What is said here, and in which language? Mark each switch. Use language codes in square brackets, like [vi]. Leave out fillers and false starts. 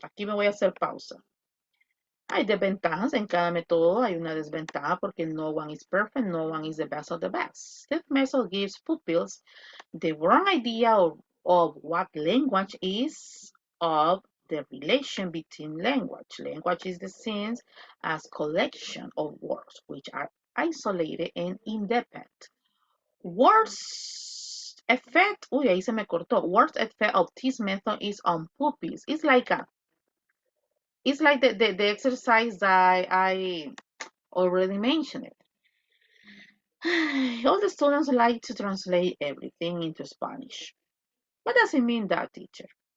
[es] Aquí me voy a hacer pausa. Hay desventajas en cada método. Hay una desventaja porque [en] no one is perfect, no one is the best of the best. This method gives pupils the wrong idea of what language is, of the relation between language. Language is the seen as collection of words which are isolated and independent. Worst effect, [es] uy, ahí se me cortó. [en] Worst effect of this method is on pupils. It's like the exercise that I already mentioned it. All the students like to translate everything into Spanish. What does it mean that, teacher?